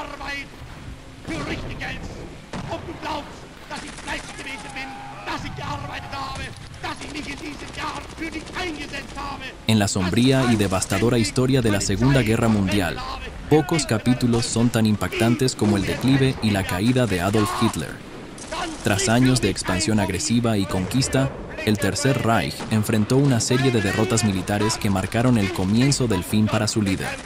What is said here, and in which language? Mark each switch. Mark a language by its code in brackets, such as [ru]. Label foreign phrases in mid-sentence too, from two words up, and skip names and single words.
[de] Zeit für richtig hältst. Ob du glaubst, dass ich fleißig gewesen bin, dass ich gearbeitet habe, dass ich mich in diesen Jahren für dich eingesetzt habe. [es] En la sombría y devastadora historia de la Segunda Guerra Mundial, pocos capítulos son tan impactantes como el declive y la caída de Adolf Hitler. Tras años de expansión agresiva y conquista, el Tercer Reich enfrentó una serie de derrotas militares que marcaron el comienzo del fin para su líder.